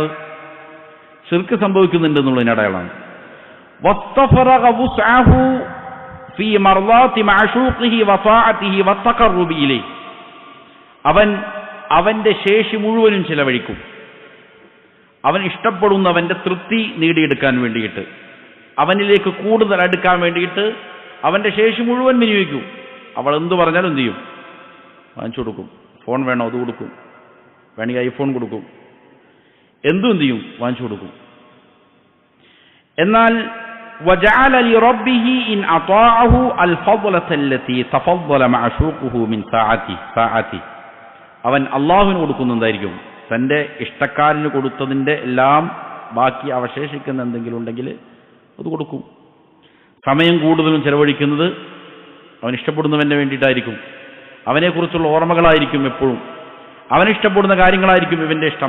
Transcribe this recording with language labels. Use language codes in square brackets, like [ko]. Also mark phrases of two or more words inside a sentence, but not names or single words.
[ml] ശിർക്ക് സംഭവിക്കുന്നുണ്ട് എന്നുള്ളതിൻ്റെ അടയാളാണ്. [ar] واستفرغ وسعه في مرضاة معشوقه وطاعته والتقرب إليه, [ml] അവന്റെ ശേഷി മുഴുവനും ചിലവഴിക്കും, അവൻ ഇഷ്ടപ്പെടുന്നവന്റെ തൃപ്തി നേടിയെടുക്കാൻ വേണ്ടിയിട്ട്, അവനിലേക്ക് കൂടുതൽ അടുക്കാൻ വേണ്ടിയിട്ട് അവന്റെ ശേഷി മുഴുവൻ വിനിയോഗിക്കും. അവൾ എന്തു പറഞ്ഞാലും എന്ത് ചെയ്യും? വാങ്ങിച്ചു കൊടുക്കും. ഫോൺ വേണോ അത് കൊടുക്കും, വേണമെങ്കിൽ ഐഫോൺ കൊടുക്കും, എന്ത് ചെയ്യും? വാങ്ങിച്ചു കൊടുക്കും. എന്നാൽ [ar] وجعل لربه إن أطاعه الفضلة التي تفضل معشوقه من ساعته, [ml] അവൻ അള്ളാഹുവിന് കൊടുക്കുന്നുണ്ടായിരിക്കും. തൻ്റെ ഇഷ്ടക്കാരന് കൊടുത്തതിൻ്റെ എല്ലാം ബാക്കി അവശേഷിക്കുന്ന എന്തെങ്കിലും ഉണ്ടെങ്കിൽ അത് കൊടുക്കും. സമയം കൂടുതലും ചെലവഴിക്കുന്നത് അവൻ ഇഷ്ടപ്പെടുന്നവന് വേണ്ടിയിട്ടായിരിക്കും. അവനെക്കുറിച്ചുള്ള ഓർമ്മകളായിരിക്കും എപ്പോഴും. അവനിഷ്ടപ്പെടുന്ന കാര്യങ്ങളായിരിക്കും ഇവൻ്റെ ഇഷ്ടം.